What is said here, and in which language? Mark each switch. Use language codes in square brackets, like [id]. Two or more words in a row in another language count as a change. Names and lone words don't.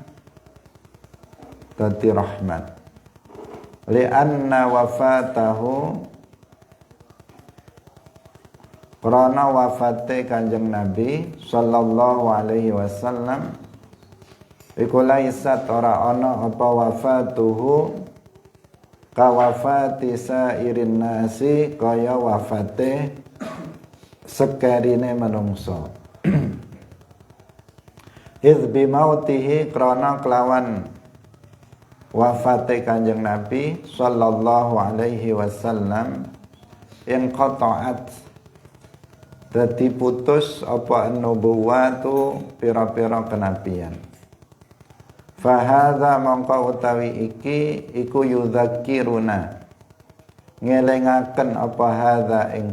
[jv] dadi rahmat [ar] لأن وفاته [jv] krana wafate Kanjeng Nabi [ar] صلى الله عليه وسلم [jv] iku laisat ora ana apa [ar] وفاته كوفاة سائر الناس [jv] kaya wafate sekarine manungsa [ar] إذ بموته [jv] krana kelawan wafate Kanjeng Nabi [ar] صلى الله عليه وسلم انقطعت [jv] dadi putus apa nubuwatu pira-pira kenabian. Fahadha mongko utawi iki iku yudzakiruna ngelingaken apa hadza ing